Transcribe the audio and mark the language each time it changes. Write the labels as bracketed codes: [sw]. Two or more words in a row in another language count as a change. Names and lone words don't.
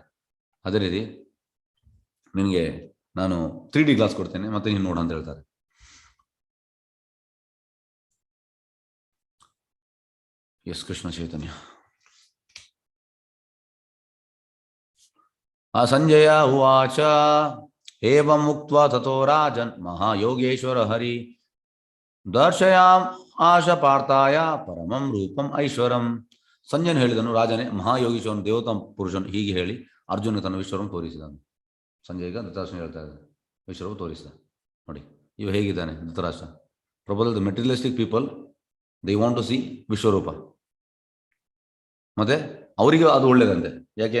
[kn] ಅದೇ ರೀತಿ ನಿನಗೆ ನಾನು 3D ಕ್ಲಾಸ್ ಕೊಡ್ತೇನೆ, ಮತ್ತೆ ನೀನು ನೋಡು ಅಂತ ಹೇಳ್ತಾರೆ. ಎಸ್ ಕೃಷ್ಣ ಚೈತನ್ಯ. [sa] ಸಂಜಯ ಉವಾಚ ಏವಂ ಮುಕ್ತ್ವಾ ತಥೋ ರಾಜನ್ ಮಹಾಯೋಗೇಶ್ವರ ಹರಿ ದರ್ಶಯಾಮ್ ಆಶ ಪಾರ್ಥಾಯ ಪರಮಂ ರೂಪಂ ಐಶ್ವರಂ. [kn] ಸಂಜಯನು ಹೇಳಿದನು, ರಾಜನೇ, ಮಹಾಯೋಗೀಶ್ವರನು ದೇವತಾ ಪುರುಷನು ಹೀಗೆ ಹೇಳಿ ಅರ್ಜುನ ತನ್ನ ವಿಶ್ವರೂಪವನ್ನು ತೋರಿಸಿದನು. ಸಂಜಯಗ ಧೃತರಾಷ್ಟ್ರ ಹೇಳ್ತಾ ಇದ್ದಾರೆ, ವಿಶ್ವರೂಪ ತೋರಿಸಿದ. ನೋಡಿ ಇವ ಹೇಗಿದ್ದಾನೆ ಧೃತರಾಷ್ಟ್ರ. [en] Problem the materialistic people they want to see Vishwarupa. [kn] ಮತ್ತೆ ಅವರಿಗೆ ಅದು ಒಳ್ಳೇದಂತೆ. ಯಾಕೆ?